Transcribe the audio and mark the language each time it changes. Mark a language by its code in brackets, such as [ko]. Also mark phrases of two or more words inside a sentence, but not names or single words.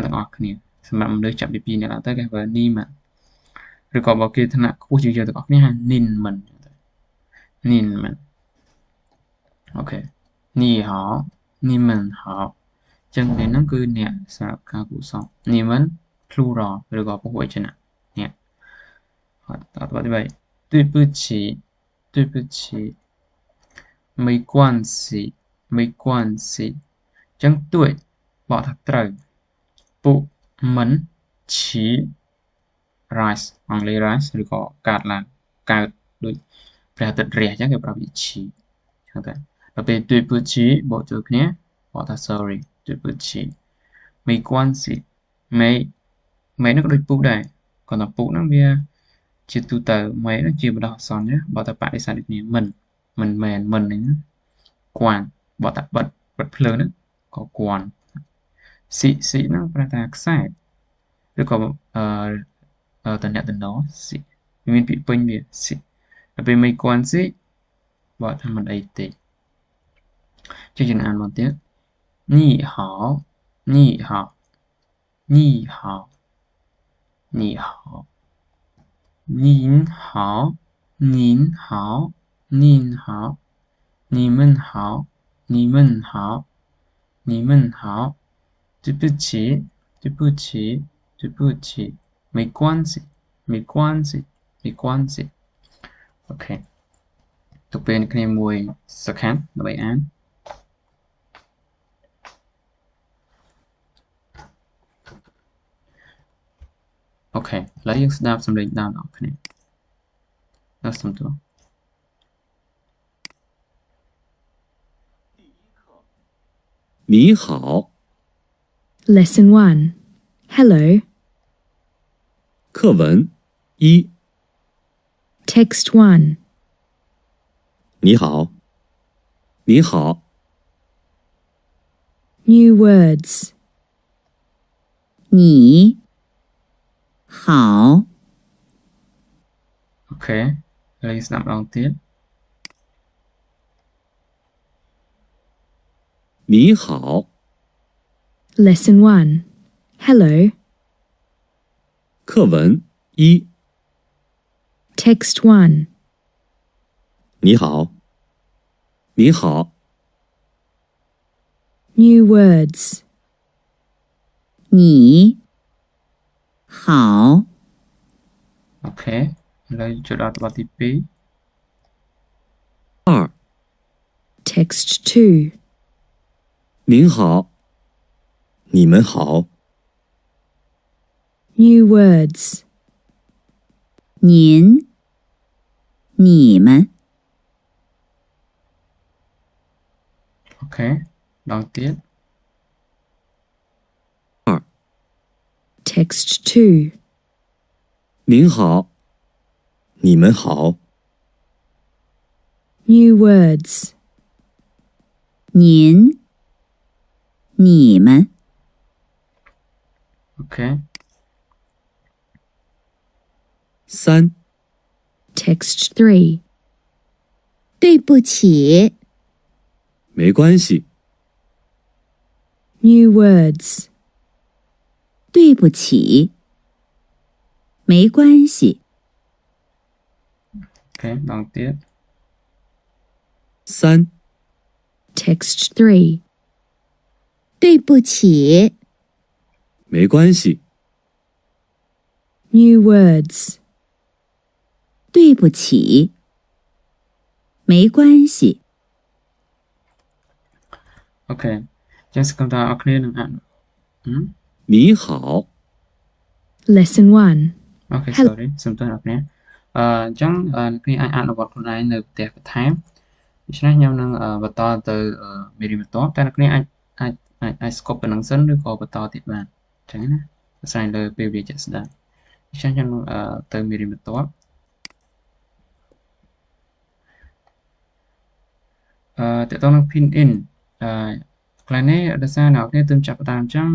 [km] ទាំងអស់គ្នាសម្រាប់មនុស្សចាប់ពី2នាក់ឡើងទៅគេហៅនីមិនឬក៏បើគេឋានៈខ្ពស់ជាងយើងទាំងអស់គ្នាហៅនិនមិននិនមិនអូខេនីហៅនីមិនហៅចឹងនេះហ្នឹងគឺអ្នកសម្រាប់ការគួរសមនីមិន plural ឬក៏ពហុវចនៈអ្នក [zh] 好，到第8，对不起，对不起，没关系，没关系。 [km] ចឹង对បកថាត្រូវពុមិន ឈី rise អង់គ្លេស rise ឬក៏កើតឡើងកើតដូចព្រះអាទិត្យរះចឹងគេប្រើវាឈីចឹងតែដល់ពេល [zh] 对不起 [km] បកចូលគ្នាបកថា sorry [zh] 对不起没关系没 [km] នោះក៏ដូចពុដែរគាត់ ថាពុហ្នឹងវាជាទូទៅមេហ្នឹងជាបណ្ដោះអាសន្នណាបើតែបដិសេធដូច គ្នាមិនមែនមិនហ្នឹងគួនបើតែបិទភ្លើងហ្នឹងក៏គួនស៊ីហ្នឹងប្រែថាខ្សែឬក៏តំណាក់តំណស៊ីមានពាក្យពេញវាស៊ីដល់ពេលមិនគួនស៊ីបើថាមិនអីទេជាយើងអានមកទៀត [zh] 你好你好你好你好您好，您好，您好，你们好，你们好，你们好，对不起，对不起，对不起，没关系，没关系，没关系。 [km] OK，ទៅពេលគ្នាមួយសខានដើម្បីអានអូខេឥឡូវយើងស្ដាប់សំឡេងដើមបងប្អូនដល់សំទោស [zh] 你好 [en] Lesson 1 Hello [zh] 课文1 [en] Text 1 [zh] 你好你好 [en] New words [zh] 你好 [km] អូខេឥឡូវយើងស្ដាប់ម្ដងទៀត [zh] 你好 [en] Lesson 1 Hello [zh] 课文1 [en] Text 1 [zh] 你好你好 [en] New words [zh] 你好 [km] អូខេឥឡូវចូលដល់បទទី 2 [en] Text 2 [zh] 您好你们好 [en] New words [zh] 您你们 [km] អូខេម្ដងទៀត [en] Text 2 [zh] 您好你们好 [en] New words [zh] 您你们 [km] អូខេ 3 [en] Text 3 [zh] 对不起没关系 [en] New words [zh] 对不起没关系 [km] អូខេម្ដងទៀត 3 [en] Text 3 [zh] 对不起没关系 [en] New words [zh] 对不起没关系 [km] អូខេចឹងសង្ឃឹមថាអ្នកគ្នានឹងអាន [zh] 你好 [en] Lesson 1 [km] អូខេ sorry សុំទោសអ្នកគ្នាអញ្ចឹងអ្នកគ្នាអាចអនុវត្តខ្លួនឯងនៅផ្ទះបន្ថែមដូច្នេះខ្ញុំនឹងបន្តទៅមេរៀនបន្ទាប់តែអ្នកគ្នាអាចស្គប់ប៉ុណ្្នឹងសិនឬក៏បន្តទៀតបានអញ្ចឹងណាស្រ័យលើពេលវេលាជាក់ស្ដែងអញ្ចឹងខ្ញុំទៅមេរៀនបន្ទាប់តើតើនឹង [en] pin in [km] កន្លែងនេះដោយសារអ្នកនរគ្នាទើបចាប់ផ្ដើមអញ្ចឹង